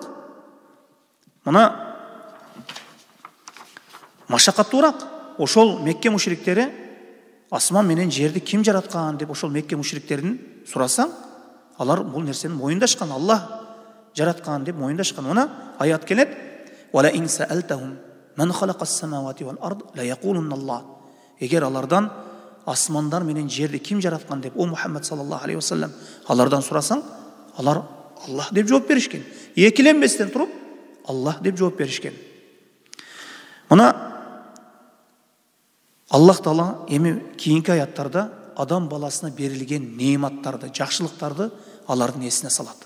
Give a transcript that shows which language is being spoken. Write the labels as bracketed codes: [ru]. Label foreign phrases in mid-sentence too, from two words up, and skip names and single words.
[ky] Мына машакаттуураак. Ошол Мекке мушриктери асман менен жерди ким жараткан деп ошол Мекке мушриктерин сурасаң, алар бул нерсени моюндашкан, Аллах жараткан деп моюндашкан. Мына аят келет: [ar] "ولئن سألتهم من خلق السماوات والأرض ليقولن الله. [ky] Егер алардан асмандар менен жерди ким жараткан деп о Мухаммад [ar] صلى الله عليه وسلم [ky] алардан сурасаң, алар Аллах деп жооп беришкен. Экиленбестен туруп Аллах деп жооп беришкен. Мына Аллах Таала эми кийинки аяттарда адам баласына берилген неиматтарды, жакшылыктарды алардын эсине салат.